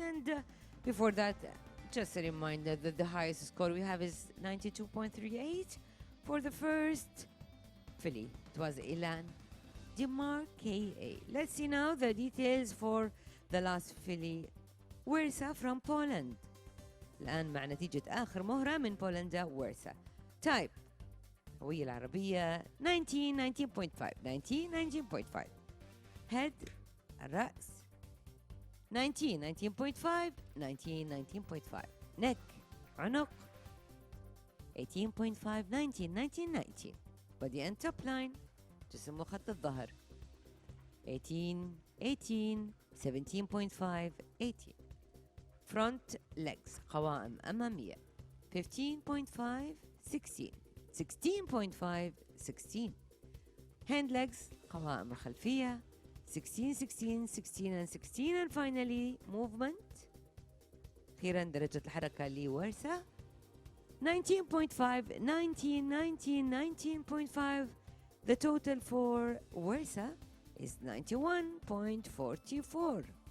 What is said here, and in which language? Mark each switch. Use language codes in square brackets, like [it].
[en] And before that, just a reminder that the highest score we have is 92.38 for the first filly. It was Elan Dimar KA. Let's see now the details for the last filly, Wersa from Poland. [ar] الآن مع نتيجة آخر مهرة من بولندا ورسا. [en] Type [ar] هوية العربية 19.5 19.5. [en] Head [ar] الرأس [en] 19.5 19.5. Neck [ar] عنق [en] 18.5 19. Body and top line [ar] جسم وخط الظهر [en] 18 17.5 18. Front legs [ar] قوائم أمامية [en] 15.5 16 16.5 16. Hand legs [ar] قوائم الخلفية [en] 16 and 16. And finally movement [ar] أخيرا درجة الحركة لورسا [en] 19.5 19.5. The total for Wersa is 91.44.